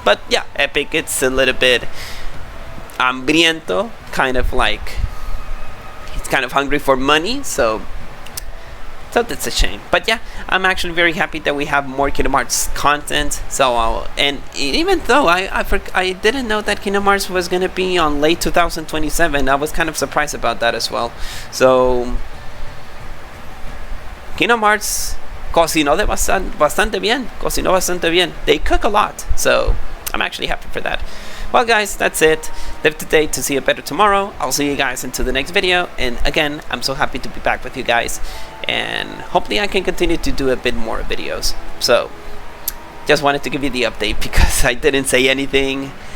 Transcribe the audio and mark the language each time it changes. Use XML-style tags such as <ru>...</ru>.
<en>But yeah, Epic, it's a little bit hambriento, kind of like he's kind of hungry for money, so that's a shame. But yeah, I'm actually very happy that we have more Kingdom Hearts content. So and even though I didn't know that Kingdom Hearts was gonna be on late 2027, I was kind of surprised about that as well.</en> <es>So Kingdom Hearts cocinó bastante bien.</es> <en>They cook a lot, so I'm actually happy for that. Well, guys, that's it. Live today to see a better tomorrow. I'll see you guys into the next video. And again, I'm so happy to be back with you guys. And hopefully I can continue to do a bit more videos. So, just wanted to give you the update because I didn't say anything.</en>